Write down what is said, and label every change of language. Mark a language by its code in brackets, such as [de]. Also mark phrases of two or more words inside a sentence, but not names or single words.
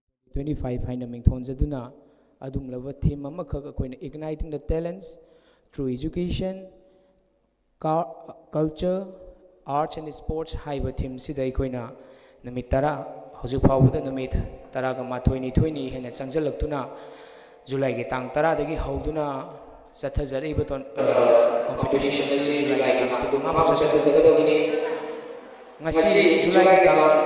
[mni] 25 haina mingthonjaduna adumlaba theme amakhak akoina [en] igniting the talents through education, culture, arts and sports [mni] haiba theme sida akoina numit tara hojik phawda numit taraga mathoi ni thoini hena changjalaktuna July gi tang tara dagi hauduna sathajari [en] baton competition [mni] si July gi tang kuma ba sathajadagini ngasi July gi tang